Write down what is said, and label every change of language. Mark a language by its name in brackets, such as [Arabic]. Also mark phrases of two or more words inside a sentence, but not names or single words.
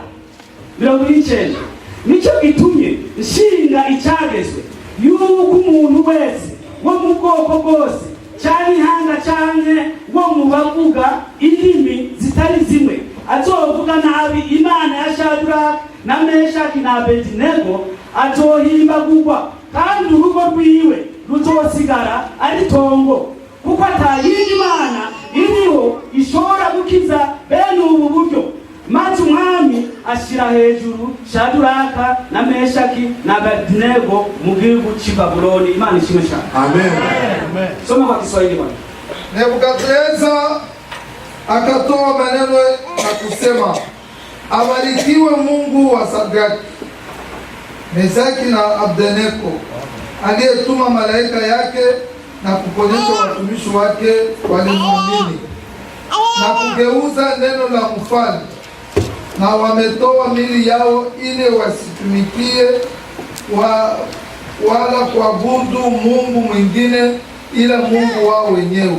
[Rundi] 29 Nico gitumye nshinga icyagezwe yuko umuntu wese wo mu bwoko bwose cyane ihanga cyane wo mu bavuga indimi zitari zimwe azovuga nabi Imana ya Shadraka na Meshaki na Abednego azohimbagurwa kandi urugo rwiwe ruzosigara ari tongo kuko atayindi Imana iriho ishobora gukiza bene ubu buryo. Maze umwami ashira hejuru Shadraka na Meshaki na Abednego mu gihugu cy'i Babuloni. Imana ishimwe cyane. Amen. [Swahili] Soma kwa Kiswahili bwana. Nebukadneza akatoa maneno na kusema, abarikiwe Mungu wa Shadraka, Meshaki na Abednego aliyetuma malaika yake na kuponyesha watumishi wake walimwamini na kugeuza neno la mfalme, na wametoa mili yao ili wasitumikie wala kuabudu Mungu mwingine ila Mungu wao wenyewe.